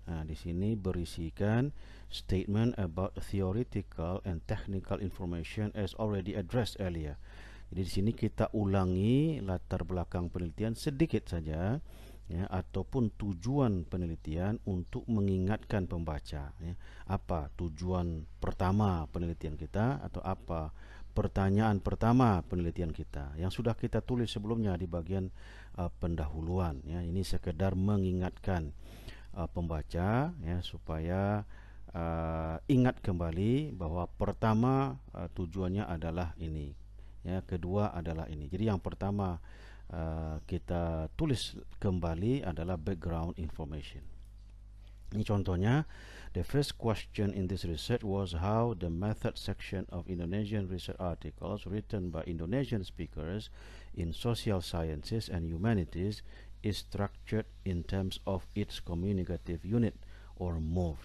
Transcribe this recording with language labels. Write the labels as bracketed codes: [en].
[id] Di sini berisikan [en] statement about theoretical and technical information as already addressed earlier. [id] Jadi di sini kita ulangi latar belakang penelitian sedikit saja, ya, ataupun tujuan penelitian untuk mengingatkan pembaca, ya, apa tujuan pertama penelitian kita atau apa pertanyaan pertama penelitian kita yang sudah kita tulis sebelumnya di bagian pendahuluan, ya. Ini sekedar mengingatkan pembaca, ya, supaya ingat kembali bahwa pertama tujuannya adalah ini, ya, kedua adalah ini. Jadi yang pertama kita tulis kembali adalah background information. Ini contohnya, [en] the first question in this research was how the method section of Indonesian research articles written by Indonesian speakers in social sciences and humanities is structured in terms of its communicative unit or move.